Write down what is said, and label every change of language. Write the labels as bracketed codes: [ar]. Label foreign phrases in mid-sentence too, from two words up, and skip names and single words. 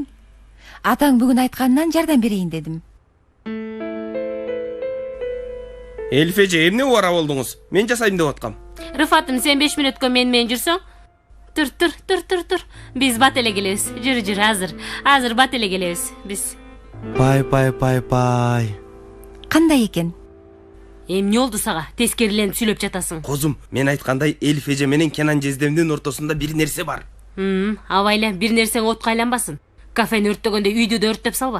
[ky] Атаң бүгүн айтканынан жардам берейин дедим. Эльфеже, эмне убара болдуңуз? Мен жасайм деп аткам. Рыфатым, сен 5 мүнөткө мен жүрсөң? Tur. Biz bat ele gelebиз. Jür, азыр бат эле келебиз биз. Пай. Кандай экен? Эмне болду сага? Тескериленип сүйлөп жатасың. Козум, мен айткандай Элиф эже менен Кенан жездемдин ортосунда бир нерсе бар. Абайла, бир нерсең отко айланбасын. Кафени өрттөгөндө үйдү да өрттөп салба.